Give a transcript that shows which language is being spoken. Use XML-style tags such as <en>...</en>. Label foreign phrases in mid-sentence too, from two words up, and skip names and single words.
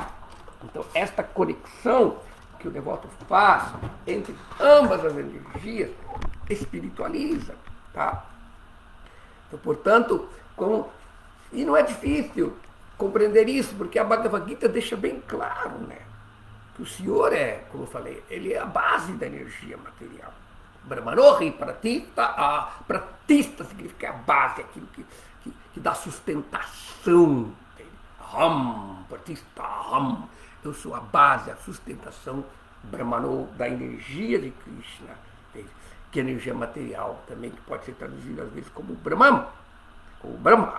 <pt>Então esta conexão que o devoto faz entre ambas as energias espiritualiza, tá? Então, portanto, e não é difícil compreender isso, porque a Bhagavad Gita deixa bem claro, né? Que o Senhor como eu falei, ele é a base da energia material.</pt> <sa>ब्रह्मणोहि, प्रतिष्ठा, प्रतिष्ठा</sa> <pt>significa a base, aquilo que dá sustentação. Pratista, eu sou a base, a sustentação Brahmano da energia de Krishna, que é energia material também, que pode ser traduzida às vezes como Brahman, ou Brahma.</pt>